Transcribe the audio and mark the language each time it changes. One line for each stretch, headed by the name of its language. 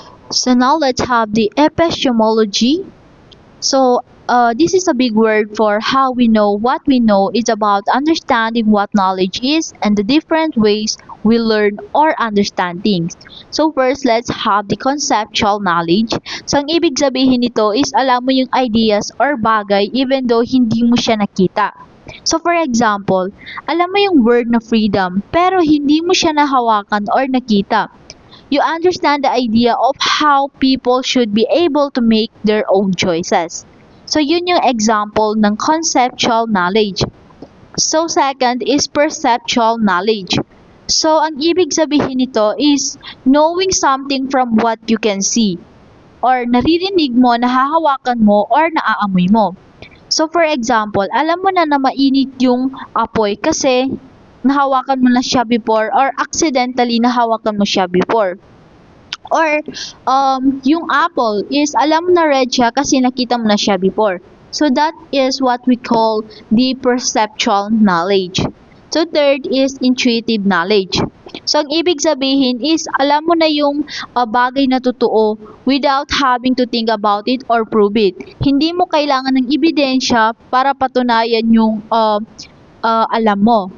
English: So now let's have the epistemology. So, this is a big word for how we know what we know. It's about understanding what knowledge is and the different ways we learn or understand things. So first, let's have the conceptual knowledge.
Filipino: So ang ibig sabihin nito is alam mo yung ideas or bagay even though hindi mo siya nakita. So for example, alam mo yung word na freedom pero hindi mo siya nahawakan or nakita.
English: You understand the idea of how people should be able to make their own choices.
Filipino: So, yun yung example ng conceptual knowledge. So, second is perceptual knowledge.
English: So, ang ibig sabihin nito is knowing something from what you can see, or
Filipino: naririnig mo, nahahawakan mo, or naaamoy mo. So, for example, alam mo na mainit yung apoy kasi nahawakan mo na siya before, or accidentally nahawakan mo siya before. Or, yung apple is, alam mo na red siya kasi nakita mo na siya before.
English: So, that is what we call the perceptual knowledge. So, third is intuitive knowledge.
Filipino: So, ang ibig sabihin is, alam mo na yung bagay na totoo
English: without having to think about it or prove it.
Filipino: Hindi mo kailangan ng ebidensya para patunayan yung alam mo.